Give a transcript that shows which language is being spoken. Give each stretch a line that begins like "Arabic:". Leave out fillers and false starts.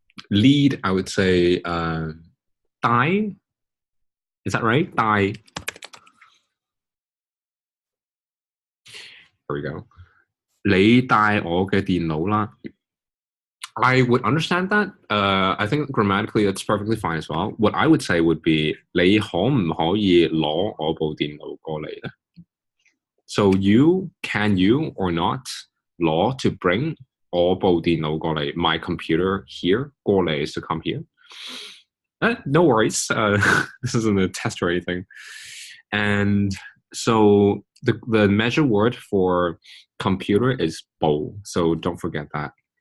English: Lead, I would say 帶.Is that right? 帶. There we go.
Chinese: 你帶我嘅電腦啦.
English: I would understand that. I think grammatically that's perfectly fine as well. What I would say would be
Chinese: 你可唔可以攞我部電腦過嚟呢?
English: So can you or not 攞 to bring
Chinese: 我部電腦過嚟,
English: my computer here, 過嚟 is to come here. No worries. This isn't a test or anything. And so the measure word for computer is 部, so don't forget that.